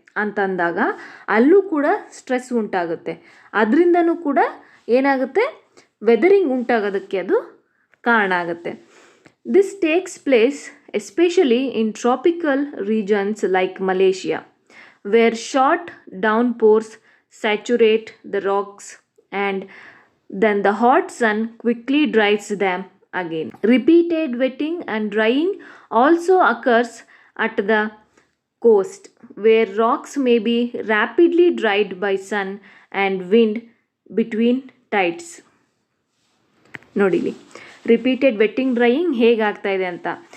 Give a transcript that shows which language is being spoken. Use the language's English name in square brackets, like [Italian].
[Kannada] ಅಂತಂದಾಗ ಅಲ್ಲೂ ಕೂಡ ಸ್ಟ್ರೆಸ್ ಉಂಟಾಗುತ್ತೆ. ಅದರಿಂದನೂ ಕೂಡ ಏನಾಗುತ್ತೆ, ವೆದರಿಂಗ್ ಉಂಟಾಗೋದಕ್ಕೆ ಅದು ಕಾರಣ ಆಗುತ್ತೆ. [English] This takes place especially in tropical regions like Malaysia, where short downpours saturate the rocks and then the hot sun quickly dries them again. Repeated wetting and drying also occurs at the coast, where rocks may be rapidly dried by sun and wind between tides. [Kannada] ನೋಡಿಲಿ repeated wetting drying ಹೇಗಾಗ್ತಾ ಇದೆ ಅಂತ.